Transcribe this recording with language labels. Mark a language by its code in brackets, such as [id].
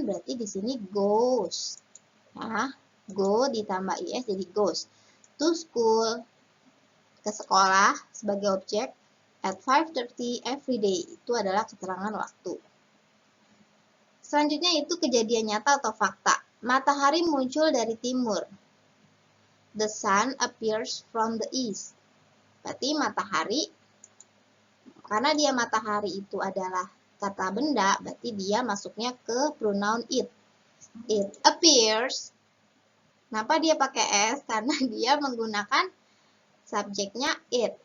[id] Berarti di sini goes. Nah, go ditambah is jadi goes. [en] To school, [id] ke sekolah sebagai objek [en] at 5:30 every day. [id] Itu adalah keterangan waktu. Selanjutnya itu kejadian nyata atau fakta. Matahari muncul dari timur. [en] The sun appears from the east. [id] Berarti matahari, karena dia matahari itu adalah kata benda, berarti dia masuknya ke pronoun it. [en] It appears. [id] Kenapa dia pakai S? Karena dia menggunakan subjeknya it.